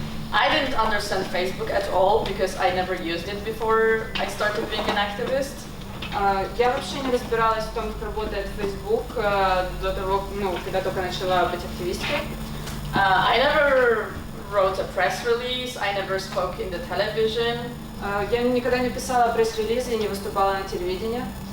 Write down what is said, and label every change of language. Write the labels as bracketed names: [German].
[English] I didn't understand Facebook at all because I never used it before I started being an activist. [Russian] Я вообще не разбиралась в том, как работает Facebook до того, когда только начала быть активисткой. [English] I never wrote a press release. I never spoke in the television. [Russian] Я никогда не писала пресс-релизы и не выступала на телевидении.